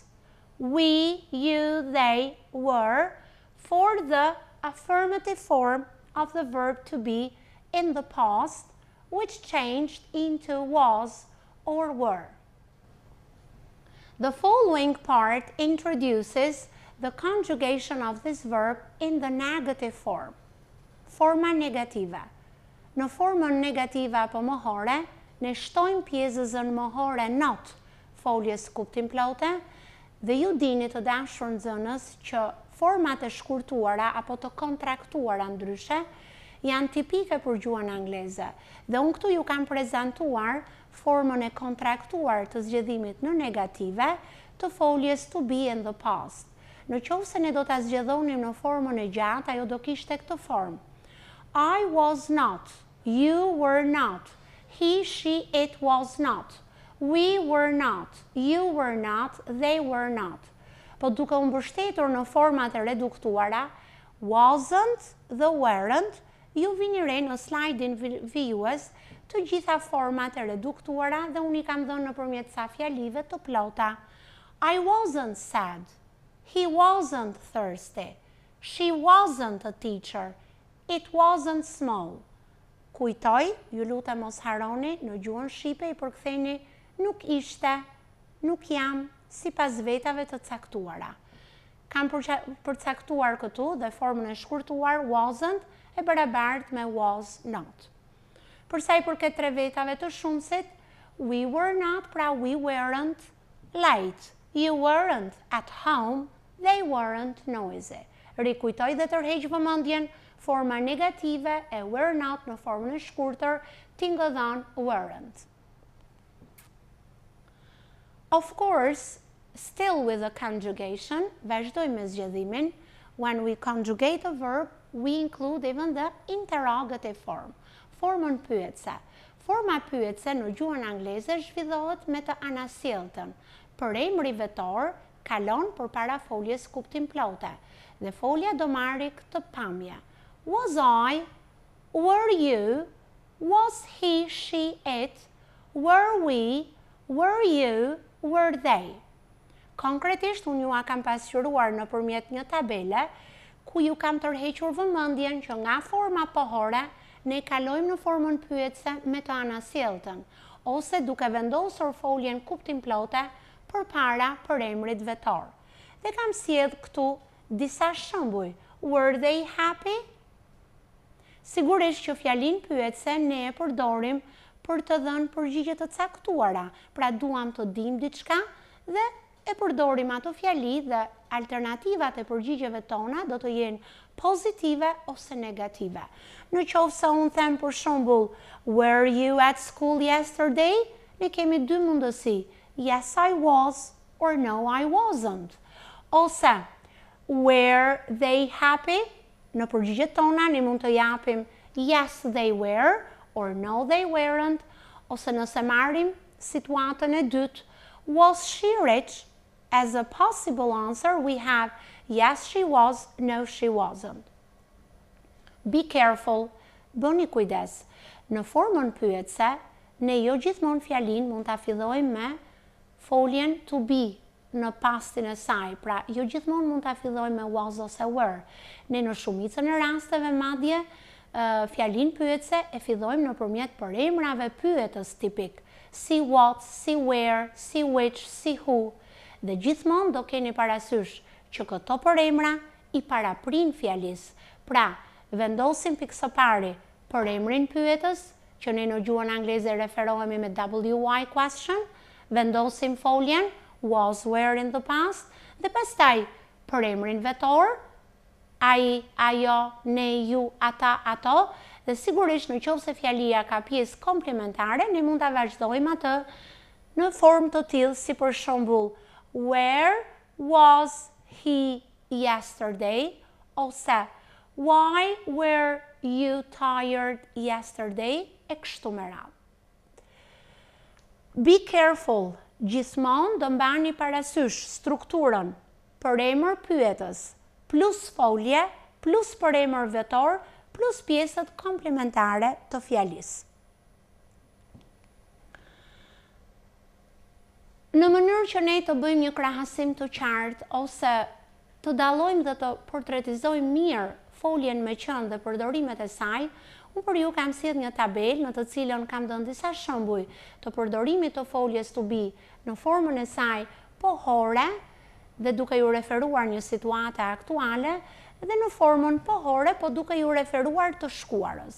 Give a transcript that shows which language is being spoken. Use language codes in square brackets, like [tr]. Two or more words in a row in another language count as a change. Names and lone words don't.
[en] We, you, they were for the affirmative form of the verb to be in the past, which changed into was or were. The following part introduces the conjugation of this verb in the negative form. [sq] Forma negativa. Në formën negativa apo mohore, ne shtojmë pjesën mohore not foljes kuptim plote dhe ju dini të dashur nxënës që format e shkurtuara apo të kontraktuara ndryshe janë tipike për gjuhën angleze. Dhe unë këtu ju kam prezantuar formën e kontraktuar të zgjedhimit në negative të foljes [en] to be in the past. [sq] Në qoftë se ne do ta zgjedhonim në formën e gjatë, ajo do kishte këtë formë. [en] I was not. You were not. He, she, it was not. We were not. You were not. They were not. [sq] Po duke u mbështetur në format e reduktuara, wasn't dhe weren't, ju vini re në slide-in vijues të gjitha format e reduktuara dhe unë i kam dhënë nëpërmjet sa fjalive të plota. [en] I wasn't sad. He wasn't thirsty. She wasn't a teacher. It wasn't small. [sq] Kujtoj, ju lutem mos harroni, në gjuhën shqipe i përktheni nuk ishte, nuk jam, sipas vetave të caktuara. Kam përcaktuar këtu dhe formën e shkurtuar wasn't e barabartë me [en] was not. [sq] Për sa i përket tre vetave të shumësit, [en] we were not, pra we weren't late. You weren't at home, they weren't noisy. [sq] Rikujtoj dhe tërheq vëmendjen, forma negative e [en] were not [sq] në formën e shkurtër tingëdhan weren't. [en] Of course, still with the conjugation, [sq] vazhdojmë me zgjedhimin. [en] When we conjugate a verb, we include even the interrogative form, [sq] formën pyetse. Forma pyetse në gjuhën angleze zhvillohet me të anasjelltën. Për emri vetor kalon përpara foljes kuptim plote dhe folja do marrë këtë pamje. [en] Was I? Were you? Was he, she, it? Were we? Were you? Were they? [sq] Konkretisht, unë ju a kam pasqyruar nëpërmjet një tabele ku ju kam tërhequr vëmendjen që nga forma pohore ne kalojmë në formën pyetse me të anasjelltën ose duke vendosur foljen kuptim plote përpara përemrit vetor. Dhe kam sjellë këtu disa shembuj. [en] Were they happy? [sq] Sigurisht që fjalin pyetse ne e përdorim për të dhënë përgjigje të caktuara. Pra duam të dim diçka dhe e përdorim ato fjali dhe alternativat e përgjigjeve tona do të jenë pozitive ose negative. Në qoftë se unë them për shembull, [en] were you at school yesterday? [sq] Ne kemi dy mundësi, [en] yes I was or no I wasn't. Ose, were they happy? [sq] Në përgjigjet tona ne mund të japim [en] yes they were or no they weren't. [sq] Ose nëse marrim situatën e dytë, [en] was she rich? As a possible answer, we have yes she was, no she wasn't. Be careful, [sq] bëni kujdes. Në formën pyetëse, ne jo gjithmonë fjalin mund ta fillojmë me foljen [en] to be [sq] në pastin e saj. Pra, jo gjithmonë mund ta fillojmë me was ose were. Ne në shumicën e rasteve madje fjalin pyetëse e fillojmë nëpërmjet përemrave pyetës tipik. Si what, si where, si which, si who. Dhe gjithmonë do keni parasysh që këto përemra i paraprin fjalis. Pra, vendosim pikë së pari përemrin pyetës, që ne në gjuhën angleze referohemi me [en] WY question, [sq] vendosim foljen [en] was, were in the past, [sq] dhe pastaj përemrin vetor, ai, ajo, ne, ju, ata, ato, dhe sigurisht në qoftë se fjalia ka pjesë komplementare, ne mund ta vazhdojmë atë në formë të tillë si për shembull, [en] where was he yesterday? Ose, why were you tired yesterday? [sq] E kështu me radhë. [en] Be careful, [sq] gjithmonë do mbani parasysh strukturën përemër pyetës, plus folje, plus përemër vetor, plus pjesët komplementare të fjalisë. Në mënyrë që ne të bëjmë një krahasim të qartë ose të dallojmë dhe të portretizojmë mirë foljen me qenë dhe përdorimet e saj, unë për ju kam sjellë një tabelë në të cilën kam dhënë disa shembuj të përdorimit të foljes [en] to be [sq] në formën e saj pohore dhe duke ju referuar një situate aktuale dhe në formën pohore po duke ju referuar të shkuarës.